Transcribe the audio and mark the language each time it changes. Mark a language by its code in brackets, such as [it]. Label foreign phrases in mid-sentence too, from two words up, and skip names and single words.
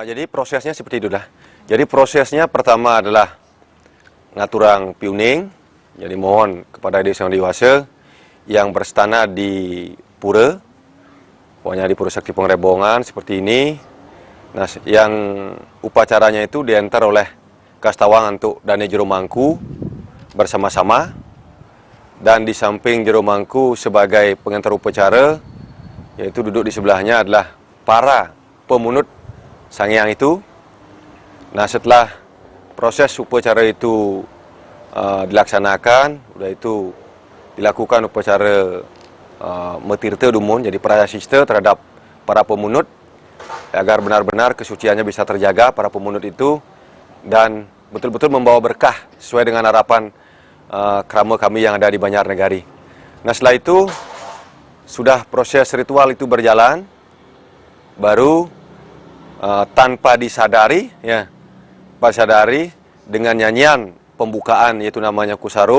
[id] prosesnya seperti itu dah. Jadi prosesnya pertama adalah [ban] ngaturang piuning. [id] Jadi mohon kepada desa yang dewasa yang berstana di pura, pokoknya di Pura Sakti Pengrebongan seperti ini. Nah, yang upacaranya itu diantar oleh Kastawang untuk Dane Jero Mangku bersama-sama, dan di samping Jero Mangku sebagai pengantar upacara, yaitu duduk di sebelahnya adalah para pemunut Sangyang itu. Nah, setelah proses upacara itu dilaksanakan, udah itu dilakukan upacara [ban] metirte dumun, [id] jadi prayasista terhadap para pemunut agar benar-benar kesuciannya bisa terjaga para pemunut itu dan betul-betul membawa berkah sesuai dengan harapan krama kami yang ada di Banjarnegari. Nah, setelah itu sudah proses ritual itu berjalan, baru tanpa disadari dengan nyanyian pembukaan yaitu namanya Kusarum.